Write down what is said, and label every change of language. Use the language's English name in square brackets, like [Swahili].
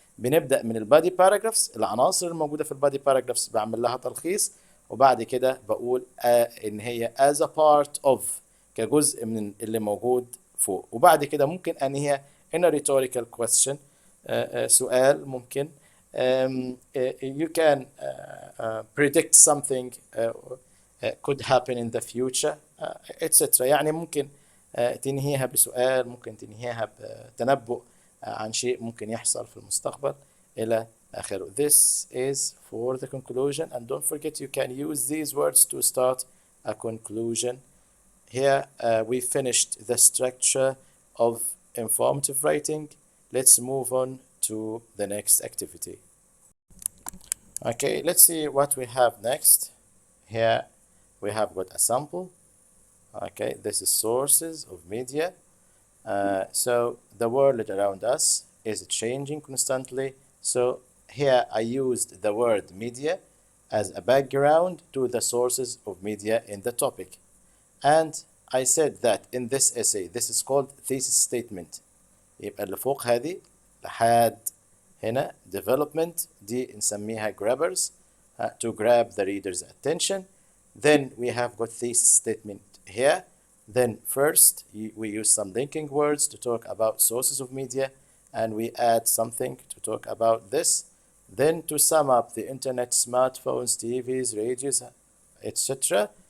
[Arabic] بنبدأ من البادي باراجرافز, العناصر الموجودة في البادي باراجرافز بعمل لها تلخيص, وبعد كده بقول ان هي [English] as a part of, [Arabic] كجزء من اللي موجود فوق. وبعد كده ممكن انهيها [English] in a rhetorical question, [Arabic] سؤال ممكن. [English] You can predict something could happen in the future, etc. [Arabic] يعني ممكن تنهيها بسؤال, ممكن تنهيها بتنبؤ عن شيء ممكن يحصل في المستقبل إلى آخره. [English] This is for the conclusion, and don't forget you can use these words to start a conclusion. Here we finished the structure of informative writing. Let's move on to the next activity. Okay, let's see what we have next. Here we have got a sample. Okay, this is sources of media. So the world around us is changing constantly. So here I used the word media as a background to the sources of media in the topic. And I said that in this essay, this is called thesis statement. [Arabic] يبقى اللي فوق هذه لحد هنا development دي نسميها grabbers, [English] to grab the reader's attention. Then we have got thesis statement here. Then first we use some linking words to talk about sources of media, and we add something to talk about this. Then to sum up the internet, smartphones, TVs, radios, etc.